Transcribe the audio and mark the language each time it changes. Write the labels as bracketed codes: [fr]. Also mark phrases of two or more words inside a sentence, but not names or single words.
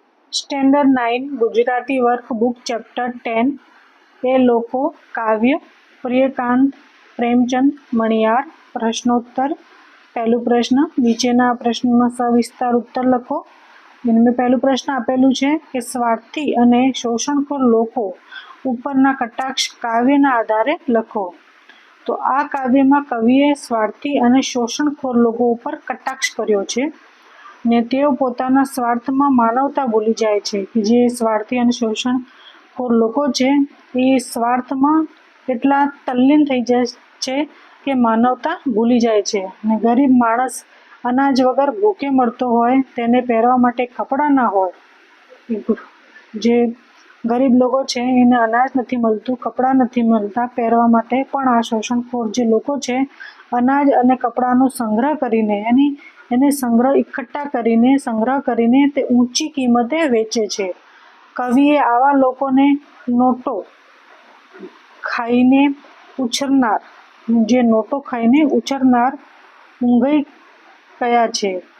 [gu] સ્ટેન્ડર્ડ 9 ગુજરાતી વર્કબુક ચેપ્ટર 10 એ લોકો કાવ્ય પ્રિયકાંત પ્રેમચંદ મણિયાર પ્રશ્નોત્તર। પહેલું પ્રશ્ન નીચેના પ્રશ્નો સવિસ્તાર ઉત્તર લખો। ઇનમેં પહેલું પ્રશ્ન આપેલું [hi] है कि [gu] સ્વાર્થી અને શોષણખોર લોકો ઉપરના કટાક્ષ કાવ્યના આધારે લખો। તો આ કાવ્ય માં કવિએ સ્વાર્થી અને શોષણખોર લોકો પર કટાક્ષ કર્યો છે ને તેઓ પોતાના સ્વાર્થ માં માનવતા ભૂલી જાય છે કિ જે સ્વાર્થી અને શોષણખોર લોકો છે એ સ્વાર્થ માં એટલા તલ્લીન થઈ જાય છે કે માનવતા ભૂલી જાય છે। ને ગરીબ માણસ અનાજ વગર ભૂખે મરતો હોય તેને પહેરવા માટે કપડાં ના હોય, જે ગરીબ લોકો છે એને અનાજ નથી મળતું, કપડાં નથી મળતાં પહેરવા માટે, પણ આ શોષણખોર જે લોકો છે અનાજ અને કપડાંનો સંગ્રહ કરીને એને સંગ્રહ કરીને તે ઊંચી કિંમતે વેચે છે। કવિએ આવા લોકોને નોટો ખાઈને ઉછરનાર જે નોટો ખાઈને ઉછરનાર ઊંઘઈ કયા છે।